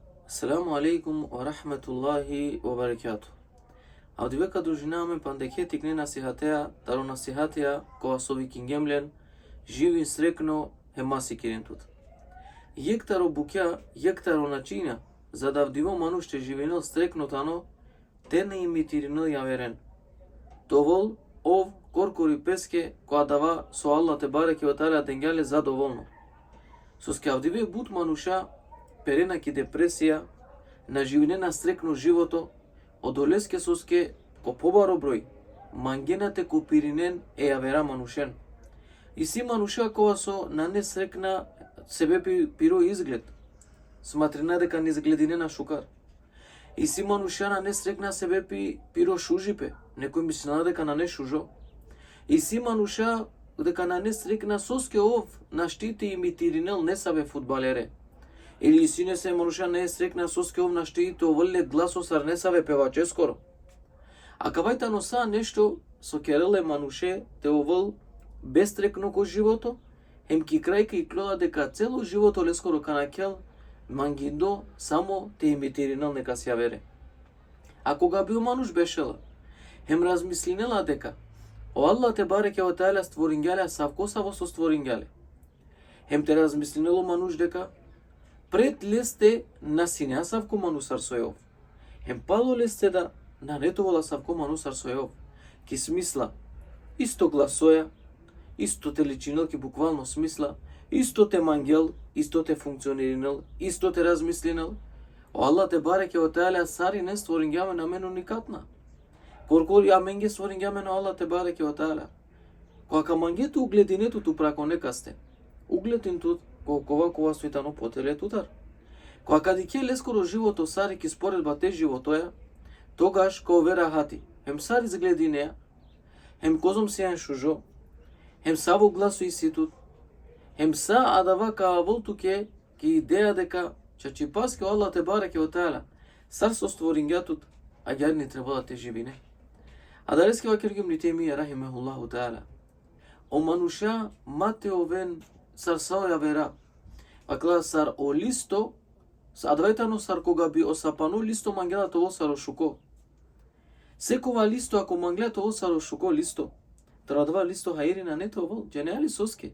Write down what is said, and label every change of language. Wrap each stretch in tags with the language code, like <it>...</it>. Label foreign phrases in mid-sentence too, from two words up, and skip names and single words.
<ar>السلام عليكم ورحمة الله وبركاته.</ar> <rom>Avdiveka družiname pandeke tikne nasihatea, taro nasihatea koa sovi kingemlen, živin srekno hemasi kirentut. Jектaro bukja, jектaro načina, za da vdivo manušte živinel srekno tano, te ne imitirino javeren. Довол ов коркори песке коа дава со</rom> <ar>الله تبارك وتعالى</ar> <rom>денгеле задоволно. Со скавдиве бут мануша перена ки депресија, на живинена стрекно живото, одолеске соске ко побаро број, мангенате ко пиринен е јавера манушен. И си мануша која со на не срекна себе пиро изглед, сматрина дека не изгледине шукар. И си мануша на не срекна себе пиро шужипе, некој мислена дека на не шужо. И си мануша дека на не срекна соске ов на штите имитиринел не сабе фудбалере. Или си не се мануша не срекна соске ов на штите овле гласосар не сабе певаче скоро. А кавајта носа нешто со кереле мануше те овол бестрекно ко живото, хем ки крајка и клода дека цело живото лескоро канакел, мангиндо само те имитиринел нека се јавере. А кога бил мануш бешела, хем размислинела дека о</rom> <ar>الله تبارك وتعالى</ar> <rom>створенгеле савкосаво со створенгеле. Хем те размислинело мануш дека пред лесте на сиња савко манусар сојов. Хем пало лесте да на нетовола савко манусар сојов. Ки смисла исто гласоја, исто те личинел ки буквално смисла, исто те мангел, исто те функциониринел, исто те размислинел. О</rom> <ar>الله تبارك وتعالى</ar> <rom>сари не створенгјаме на мену никатна. Коркор ја менге створенгјаме на</rom> <ar>الله تبارك وتعالى.</ar> <rom>Која мангето углединето ту прако некасте. Угледин тут кова светано потеле тутар. Која кади ке лескоро живото сари ки споредба те животоја, тогаш ко вера хати. Хем сари зглединеа, хем козом сејан шужо, хем саво гласо и ситут, хем са адава ка волтуке ки идеја дека чачипаске</rom> <ar>الله تبارك وتعالى</ar> <rom>сар со створингјатут, а јар не треба да те живине. А далески вакергим ни теми</rom> <ar>رحمه الله تعالى.</ar> <rom>О мануша мате овен сар саоја вера. Вакла сар о листо, адвајтано сар кога би осапано листо мангелато ово саро шуко. Секова листо ако манглето ово саро шуко листо, традва листо хаирина не тоа, дженеали соске.</rom>